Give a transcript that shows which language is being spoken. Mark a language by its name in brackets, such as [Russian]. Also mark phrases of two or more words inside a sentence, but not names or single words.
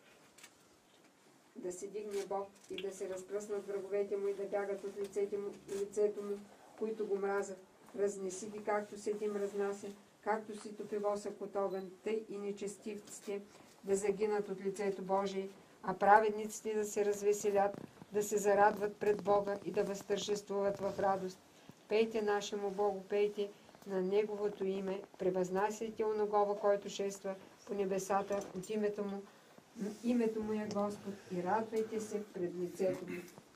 [Bulgarian] Да се дигне Бог и да се разпръснат враговете Му и да бягат от лицето Му, които го мразят. Разнеси ги, както седим разнася, както си топивосък от огън, тъй и нечестивците да загинат от лицето Божие, а праведниците да се развеселят, да се зарадват пред Бога и да възтържествуват в радост. Пейте нашему Богу, пейте на Неговото име, превъзнасяйте оногова, който шества по небесата от името Му. Името Му е Господ и радвайте се пред лицето Му.